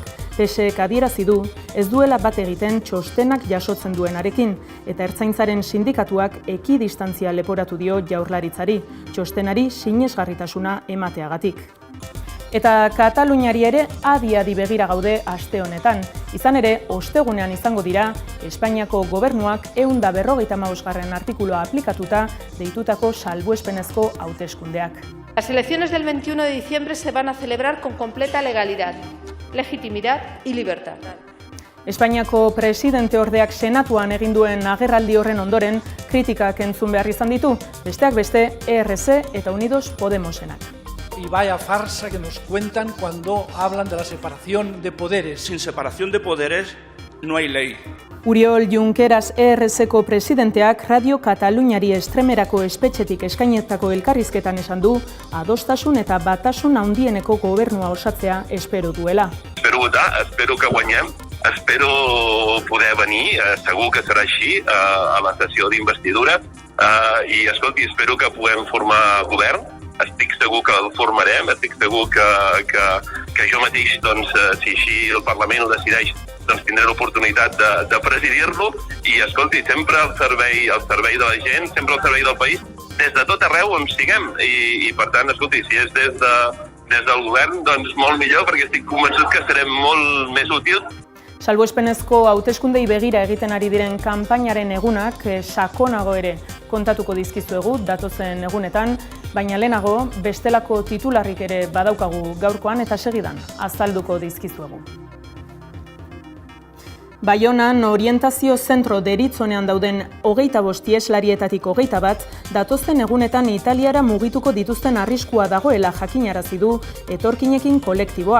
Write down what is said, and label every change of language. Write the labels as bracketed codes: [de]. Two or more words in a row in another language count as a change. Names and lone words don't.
[eu] PSek adierazi du, ez duela bat egiten txostenak jasotzen duenarekin, eta Ertzaintzaren sindikatuak ekidistantzia leporatu dio Jaurlaritzari, txostenari sinesgarritasuna emateagatik. Eta Kataluniari ere adi-adi begira gaude aste honetan. Izan ere, ostegunean izango dira, Espainiako gobernuak 155. artikulua aplikatuta deitutako salbuespenezko hauteskundeak. [es] Las elecciones del 21 de diciembre se van a celebrar con completa legalidad, legitimidad y libertad. [eu] Espainiako presidenteordeak senatuan egin duen agerraldi horren ondoren kritikak entzun behar izan ditu, besteak beste ERC eta Unidos Podemosenak. [es] Y vaya farsa que nos cuentan cuando hablan de la separación de poderes. Sin separación de poderes no hay ley. [eu] Uriol Junqueras ERCko presidenteak Radio Kataluniari Estremerako espetxetik eskainetako elkarrizketan esan du, adostasun eta batasun handieneko gobernua osatzea espero duela. [ca] Espero que guanyem, espero poder venir, segur que serà així, a la sessió d'investidura, i escolti, espero que puguem formar govern. Estic segur que el formarem, estic segur que jo mateix, doncs, si així el Parlament ho decideix, doncs tindré l'oportunitat de presidir-lo i, escolti, sempre al servei de la gent, sempre al servei del país, des de tot arreu on siguem. I per tant, escolti, si és des del govern, doncs molt millor, perquè estic convençut que serem molt més útils. [eu] Salbuespenezko hauteskundei begira egiten ari diren kanpainaren egunak sakonago ere kontatuko dizkizuegu datozen egunetan, baina lehenago bestelako titularrik ere badaukagu gaurkoan eta segidan azalduko dizkizuegu. Baionan orientazio zentro deritzonean dauden 25 ieslarietatik 21 datozen egunetan Italiara mugituko dituzten arriskua dagoela jakinarazi du etorkinekin kolektiboak.